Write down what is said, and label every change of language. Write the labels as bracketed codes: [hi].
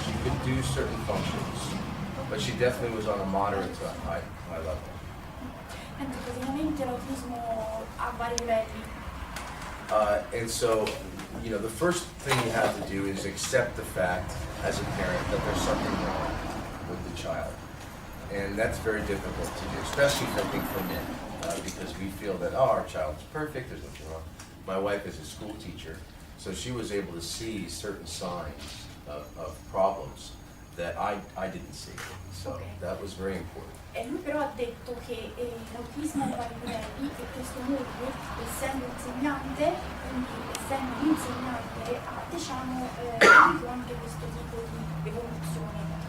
[en] She could do certain functions, but she definitely was on a moderate to high level. [it] Praticamente l'autismo ha vari livelli. [en] And so, you know, the first thing you have to do is accept the fact as a parent that there's something wrong with the child. And that's very difficult to do, especially I think for men, because we feel that, oh, our child's perfect, there's nothing wrong. My wife is a school teacher, so she was able to see certain signs of problems that I didn't see. So that was very important. [it] E lui però ha detto che l'autismo ha vari livelli e questo moglie, essendo insegnante, quindi essendo un insegnante, ha diciamo capito anche questo tipo di evoluzione.